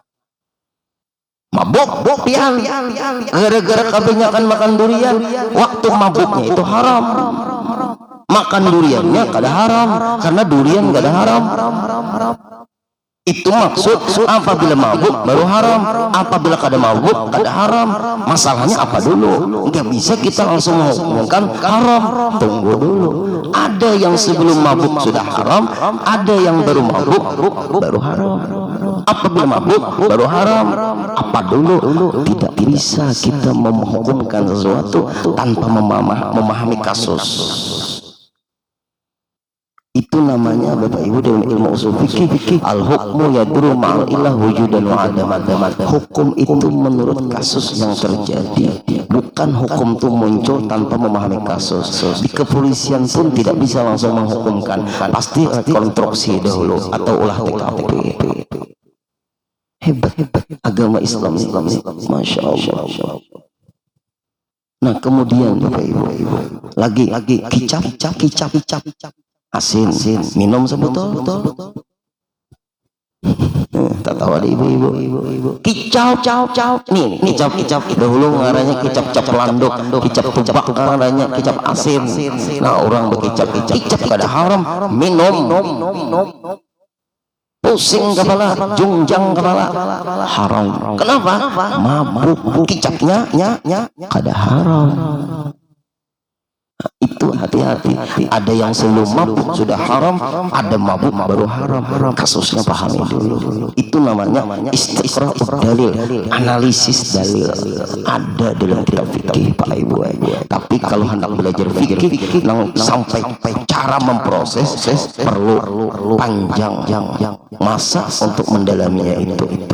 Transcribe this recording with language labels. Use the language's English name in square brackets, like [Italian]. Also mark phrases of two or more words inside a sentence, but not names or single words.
[Indonesian] Mabuk pian gara-gara kebanyakan makan durian, waktu mabuknya itu haram. Makan duriannya kada haram karena durian kada haram. Itu maksud apabila mabuk baru haram, apabila kada mabuk kada haram. Masalahnya apa dulu? Nggak bisa kita langsung mengumumkan haram. Tunggu dulu. Ada yang sebelum mabuk sudah haram, ada yang baru mabuk baru haram. Apabila mabuk baru haram. Apa dulu? Tidak bisa kita menghukumkan sesuatu tanpa memahami kasus. Itu namanya Bapak Ibu dalam ilmu usul fikih [Arabic] الحكم يدور مع العلة وجودا وعدما. [Indonesian] Hukum itu menurut kasus yang terjadi, bukan hukum itu muncul tanpa memahami kasus. Di kepolisian pun tidak bisa langsung menghukumkan, pasti rekonstruksi dahulu atau olah TKP. Hebat agama Islam, [Arabic] ما شاء الله. [Indonesian] Nah kemudian Bapak Ibu lagi kicap asin minum sebotol. [Banjar] Tak tahu ada ibu-ibu kicap nih kicap dahulu ngaranya kicap landuk, kicap tubak ngaranya kicap asin. [Indonesian] Nah orang berkicap kada haram minum. pusing kepala, jungjang kepala, haram. Kenapa? Mabuk, kicapnya kada haram. Itu hati-hati. Ada yang sebelum mabuk sudah haram, ada mabuk baru haram. Kasusnya pahami dulu. Itu namanya [Arabic] استقراء الدليل, [Indonesian] analisis dalil. Ada dalam kitab fikih Pak Ibu. Tapi kalau hendak belajar fikih sampai cara memproses perlu panjang masa untuk mendalaminya itu.